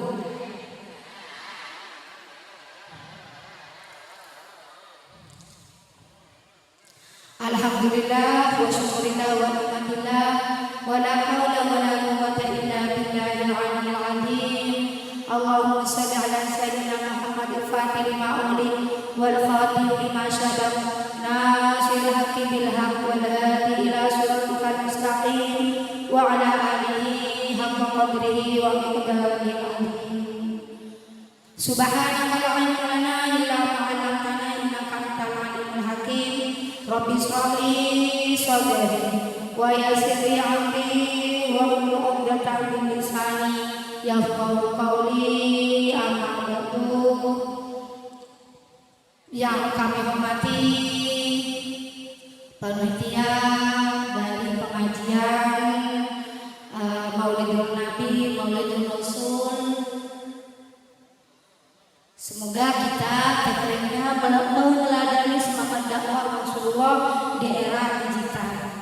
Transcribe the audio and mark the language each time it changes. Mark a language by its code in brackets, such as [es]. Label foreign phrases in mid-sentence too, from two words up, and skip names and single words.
[ar] الحمد لله والشكر لله والنعمة لله ولا حول ولا قوة إلا بالله العلي العظيم. اللهم صل على سيدنا محمد الفاتح لما أغلق والخاتم لما سبق ناصر الحق بالحق والهادي إلى الصراط المستقيم وعلى آله حق قدره ومقداره العظيم. سبحانك لا علم لنا إلا ما علمتنا إنك أنت العليم الحكيم. رب اشرح لي صدري ويسر لي أمري واحلل عقدة من لساني يفقهوا قولي. أما بعد. [id] Yang kami hormati panitia dari pengajian Maulidun Nabi, Maulidun Rasul. Semoga kita kedepannya meneladani semangat dakwah Rasulullah di era digital.